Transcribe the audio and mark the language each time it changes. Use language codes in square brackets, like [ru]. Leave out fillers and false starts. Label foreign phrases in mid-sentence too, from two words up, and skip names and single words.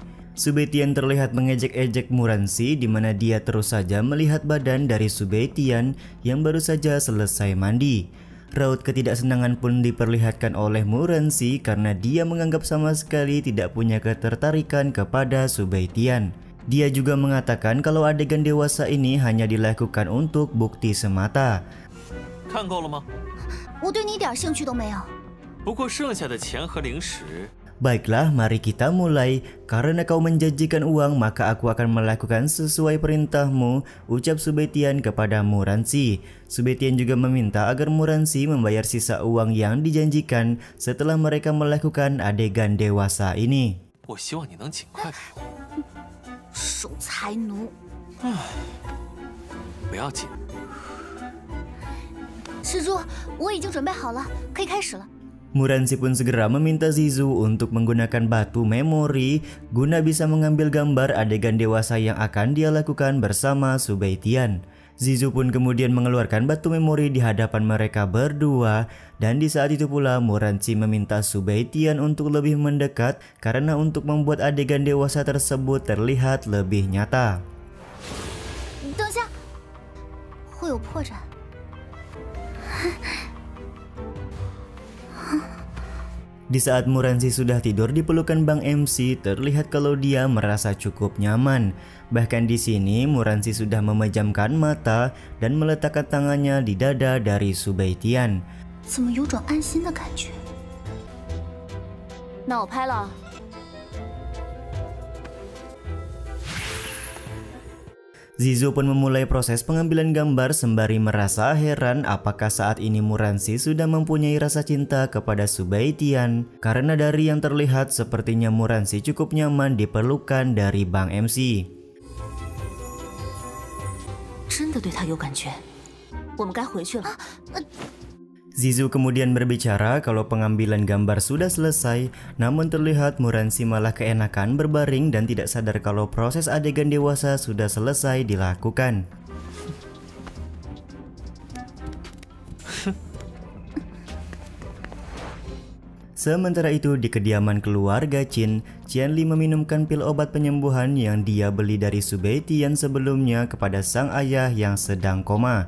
[id] Su Beitian terlihat mengejek-ejek Muransi di mana dia terus saja melihat badan dari Su Beitian yang baru saja selesai mandi. Raut ketidaksenangan pun diperlihatkan oleh Muransi karena dia menganggap sama sekali tidak punya ketertarikan kepada Su Beitian. Dia juga mengatakan kalau adegan dewasa ini hanya dilakukan untuk bukti semata. [zh] 看够了吗？我对你一点兴趣都没有。不过剩下的钱和零食。 [id] Baiklah, mari kita mulai. Karena kau menjanjikan uang, maka aku akan melakukan sesuai perintahmu, ucap Su Beitian kepada Muransi. Su Beitian juga meminta agar Muransi membayar sisa uang yang dijanjikan setelah mereka melakukan adegan dewasa ini. [zh] 我希望你能尽快给我。守财奴。不要紧。施主，我已经准备好了，可以开始了。 [id] Muransi pun segera meminta Zizu untuk menggunakan batu memori guna bisa mengambil gambar adegan dewasa yang akan dia lakukan bersama Su Beitian. Zizu pun kemudian mengeluarkan batu memori di hadapan mereka berdua, dan di saat itu pula Muransi meminta Su Beitian untuk lebih mendekat karena untuk membuat adegan dewasa tersebut terlihat lebih nyata. [zh] 等下，会有破绽。 [id] Di saat Muransi sudah tidur di pelukan Bang MC, terlihat kalau dia merasa cukup nyaman. Bahkan di sini Muransi sudah memejamkan mata dan meletakkan tangannya di dada dari Su Beitian. [zh] 怎么有种安心的感觉？那我拍了。 [id] Zizu pun memulai proses pengambilan gambar sembari merasa heran apakah saat ini Muransi sudah mempunyai rasa cinta kepada Su Beitian. Karena dari yang terlihat sepertinya Muransi cukup nyaman di pelukan dari Bang MC. [zh] 真的对他有感觉，我们该回去了。 [id] Zizu kemudian berbicara kalau pengambilan gambar sudah selesai, namun terlihat Muransi malah keenakan berbaring dan tidak sadar kalau proses adegan dewasa sudah selesai dilakukan. Sementara itu di kediaman keluarga Qin, Qianli meminumkan pil obat penyembuhan yang dia beli dari Su Beitian sebelumnya kepada sang ayah yang sedang koma.